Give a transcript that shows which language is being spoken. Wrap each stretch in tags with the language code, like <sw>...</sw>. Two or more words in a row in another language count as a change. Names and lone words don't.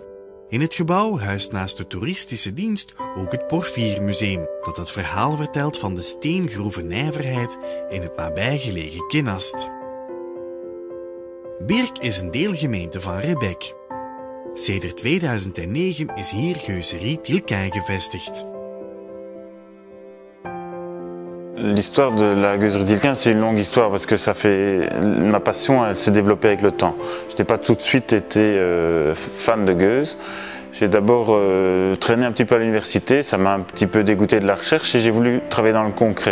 <nl>In het gebouw huist naast de toeristische dienst ook het Porfiermuseum, dat het verhaal vertelt van de steengroevennijverheid in het nabijgelegen Kinnast. Birk is een deelgemeente van Rebek. Sedert 2009 is hier Geuzerie Tilquin gevestigd.</nl> <fr>L'histoire de la gueuserie Tilquin, c'est une longue histoire parce que ma passion s'est développée avec le temps. Je n'ai pas tout de suite été fan de gueuses. J'ai d'abord traîné un petit peu à l'université, ça m'a un petit peu dégoûté de la recherche et j'ai voulu travailler dans le concret.</fr>